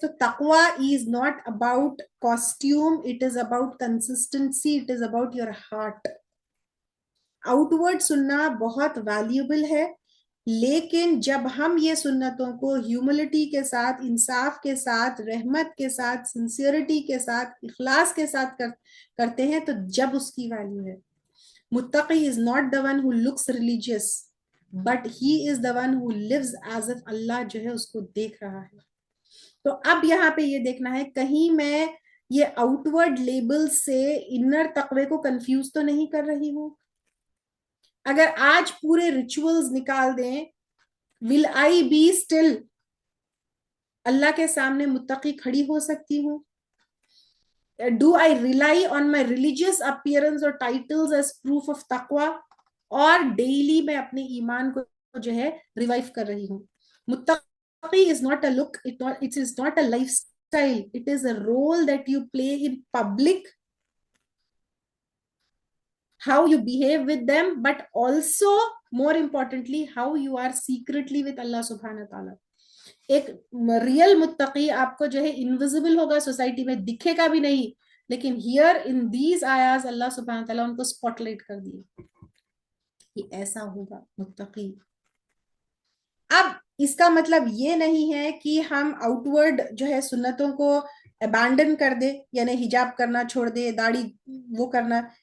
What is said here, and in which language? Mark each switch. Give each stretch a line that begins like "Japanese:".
English: تو تقوی is not about costume, it is about consistency, it is about your heart.
Urdu: Out word سننا بہت valuable ہے، لیکن جب ہم یہ سنتوں کو ہیوملٹی کے ساتھ، انصاف کے ساتھ، رحمت کے ساتھ، سنسیئرٹی کے ساتھ، اخلاص کے ساتھ کرتے ہیں تو جب اس کی ویلیو ہے.
English: متقی is not the one who looks religious but he is the one who lives as if
Urdu: اللہ جو ہے اس کو دیکھ رہا ہے. تو اب یہاں پہ یہ دیکھنا ہے کہیں میں یہ آؤٹ ورڈ لیبل سے انر تقوی کو کنفیوز تو نہیں کر رہی ہوں. اگر آج پورے ریچولز نکال دیں،
English: will I be still؟
Urdu: اللہ کے سامنے متقی کھڑی ہو سکتی ہوں؟
English: Do I rely on my religious appearance or titles as proof of taqwa؟
Urdu: اور ڈیلی میں اپنے ایمان کو جو ہے ریوائیو کر رہی ہوں.
English: متقی is not a look, it is not a lifestyle, it is a role that you play in public, how you behave with them, but also more importantly how you are secretly with Allah subhanahu wa ta'ala.
Urdu: ایک real متقی آپ کو جو ہے invisible ہوگا، society میں دکھے گا بھی نہیں، لیکن
English: here in these ayahs
Urdu: اللہ سبحانہ وتعالی ان کو سپاٹ لائٹ کر دیے کہ ایسا ہوگا متقی. اب اس کا مطلب یہ نہیں ہے کہ ہم آؤٹ ورڈ جو ہے سنتوں کو ابانڈن کر دے، یعنی حجاب کرنا چھوڑ دے، داڑھی وہ کرنا.